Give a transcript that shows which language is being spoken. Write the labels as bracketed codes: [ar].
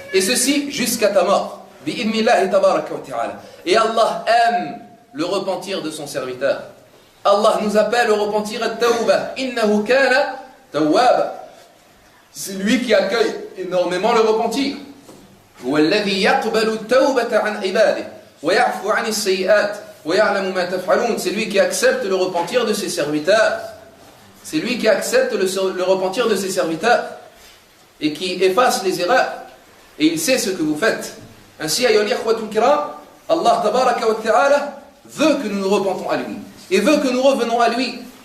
[fr] Et ceci jusqu'à ta mort. Bi'idnillahi tabaraka wa ta'ala. Et Allah aime le repentir de son serviteur. Allah nous appelle au repentir at-tawbah. [ar] Innahu kana tawwaba. [fr] C'est lui qui accueille énormément le repentir. [ar] هو الذي يقبل التوبة عن عباده ويعفو عن السيئات ويعلم ما تفعلون. [fr] C'est lui qui accepte le repentir de ses serviteurs. C'est lui qui accepte le repentir de ses serviteurs et qui efface les erreurs. Et il sait ce que vous faites. Ainsi, [ar] ayyuhal ikhwatul kiram, [fr] Allah tabaraka wa ta'ala veut que nous nous repentons à lui et veut que nous revenons à lui.